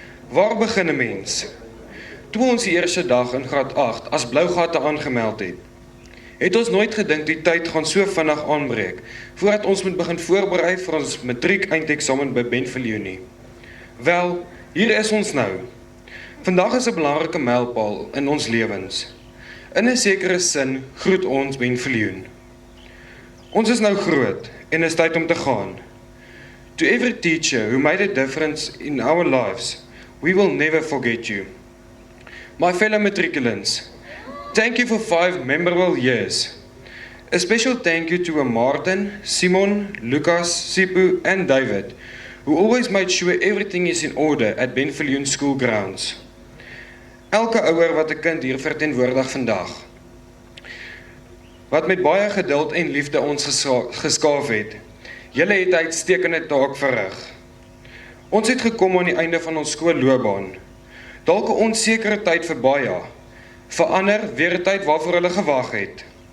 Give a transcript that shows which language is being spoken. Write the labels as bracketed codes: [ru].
[af] Waar begin 'n mens? Toe ons die eerste dag in graad 8 as blougate aangemeld het ons nooit gedink die tyd gaan so vinnig aanbreek, voordat ons moet begin voorberei vir ons matriek eindeksamen by Ben Viljoen nie. Wel, hier is ons nou. Vandag is 'n belangrike mylpaal in ons lewens. In 'n sekere sin groet ons Ben Viljoen. Ons is nou groot en is tyd om te gaan. [en] To every teacher who made a difference in our lives, we will never forget you. My fellow matriculants, thank you for 5 memorable years. A special thank you to Martin, Simon, Lucas, Sipu and David, who always made sure everything is in order at Ben Viljoen school grounds. [af] Elke ouer wat 'n kind hier verteenwoordig vandag, wat met baie geduld en liefde ons geskaaf het, julle het 'n uitstekende taak verrig. Ons het gekom aan die einde van ons skoolloopbaan. Dalk 'n onsekere tyd vir baie, vir ander weer 'n tyd waarvoor hulle gewag het.